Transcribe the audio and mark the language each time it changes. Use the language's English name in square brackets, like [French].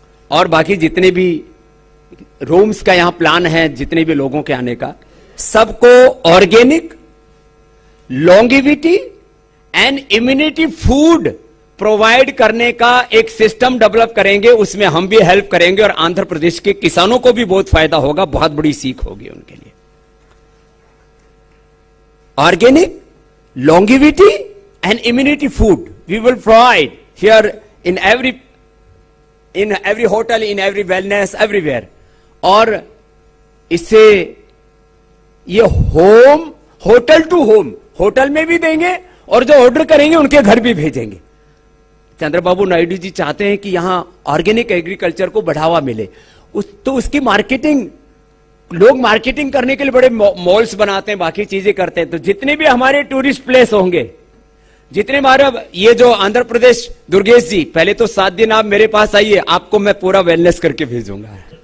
[Hindi] और बाकी जितने भी रूम्स का यहां प्लान है, जितने भी लोगों के आने का, सबको organic, longevity and immunity food provide करने का एक सिस्टम डेवलप करेंगे। उसमें हम भी हेल्प करेंगे और आंध्र प्रदेश के किसानों को भी बहुत फायदा होगा, बहुत बड़ी सीख होगी उनके लिए। [English] Organic, longevity and immunity food we will provide here in every hotel, in every wellness, everywhere. [Hindi] और इससे ये होटल टू होम, होटल में भी देंगे और जो ऑर्डर करेंगे उनके घर भी भेजेंगे। चंद्रबाबू नायडू जी चाहते हैं कि यहां ऑर्गेनिक एग्रीकल्चर को बढ़ावा मिले, तो उसकी मार्केटिंग, लोग मार्केटिंग करने के लिए बड़े मॉल्स बनाते हैं, बाकी चीजें करते हैं। तो जितने भी हमारे टूरिस्ट प्लेस होंगे, जितने हमारा ये जो आंध्र प्रदेश, दुर्गेश जी पहले तो 7 दिन आप मेरे पास आइए, आपको मैं पूरा वेलनेस करके भेजूंगा।